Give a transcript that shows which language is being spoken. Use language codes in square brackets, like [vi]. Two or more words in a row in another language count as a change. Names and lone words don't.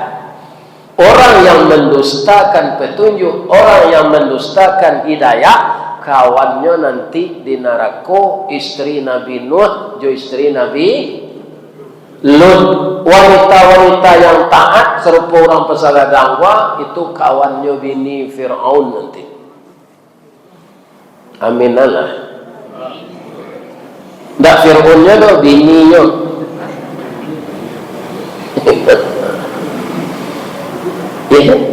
[id] Orang yang mendustakan petunjuk, orang yang mendustakan hidayah, kawannya nanti di neraka. Istri Nabi Nuh, jo istri Nabi Lut. Wanita-wanita yang taat serupa orang pesara dakwah itu kawannya bini Fir'aun nanti. Aminalah. [min] Ndak Fir'aunnya do bininya. [id] Ya.